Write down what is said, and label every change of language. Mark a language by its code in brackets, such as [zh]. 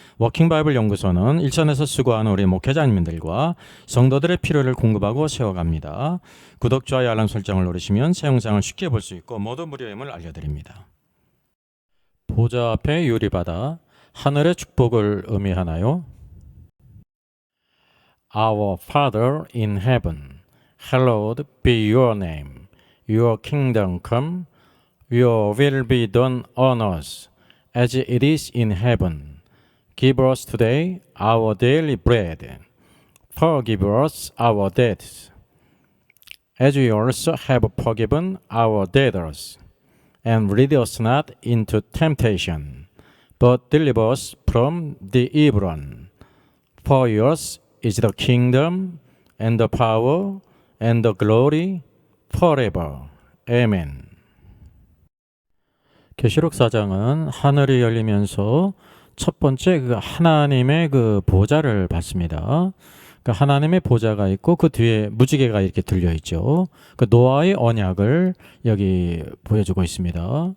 [ko] 워킹바이블 연구소는 일선에서 수고하는 우리 목회자님들과 성도들의 필요를 공급하고 세워갑니다. 구독, 좋아요, 알람 설정을 누르시면 새 영상을 쉽게 볼 수 있고 모두 무료임을 알려드립니다. 보좌 앞에 유리바다, 하늘의 축복을 의미하나요? [en] Our Father in heaven, hallowed be your name. Your kingdom come, your will be done on earth as it is in heaven. Give us today our daily bread. Forgive us our debts, as we also have forgiven our debtors. And lead us not into temptation, but deliver us from the evil one. For yours is the kingdom, and the power, and the glory, forever. Amen. [ko] 계시록 4장은 하늘이 열리면서 첫 번째 하나님의 보좌를 봤습니다. 하나님의 보좌가 있고 그 뒤에 무지개가 이렇게 들려 있죠. 노아의 언약을 여기 보여주고 있습니다.